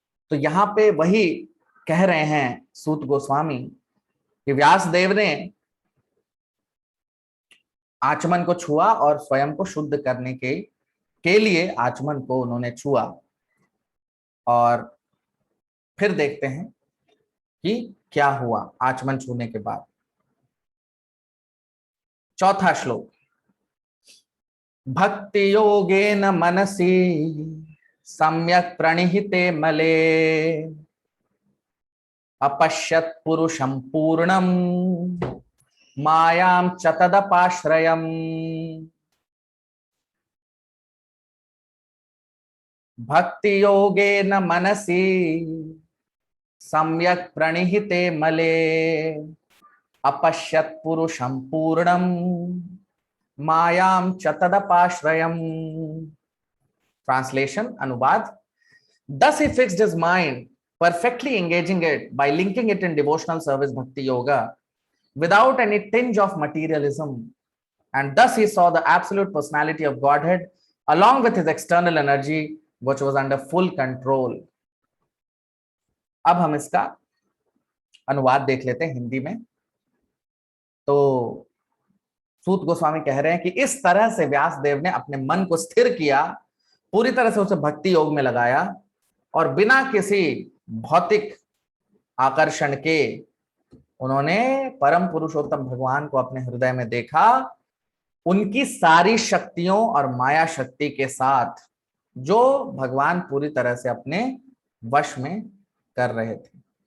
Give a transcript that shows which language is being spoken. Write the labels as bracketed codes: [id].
[hi] तो यहाँ पे वही कह रहे हैं सूत गोस्वामी कि व्यासदेव ने आचमन को छुआ और स्वयं को शुद्ध करने के लिए आचमन को उन्होंने छुआ। और फिर देखते हैं कि क्या हुआ आचमन छूने के बाद। चौथा श्लोक, [sa] भक्ति योगेन मनसि सम्यक प्रणिहिते मले अपश्यत् पुरुषं पूर्णं मायां च तदपाश्रयम्। भक्ति योगेन मनसि सम्यक प्रणिहिते मले अपश्यत् पुरुषं पूर्णं मायां च तदपाश्रयम्। [en] Translation, अनुवाद, thus he fixed his mind, perfectly engaging it by linking it in devotional service bhakti yoga without any tinge of materialism, and thus he saw the absolute personality of Godhead along with his external energy which was under full control. [hi] अब हम इसका अनुवाद देख लेते हैं हिंदी में। तो सूत गोस्वामी कह रहे हैं कि इस तरह से व्यासदेव ने अपने मन को स्थिर किया, पूरी तरह से उसे भक्ति योग में लगाया और बिना किसी भौतिक आकर्षण के उन्होंने परम पुरुषोत्तम भगवान को अपने हृदय में देखा, उनकी सारी शक्तियों और माया शक्ति के साथ जो भगवान पूरी तरह से अपने वश में कर रहे थे।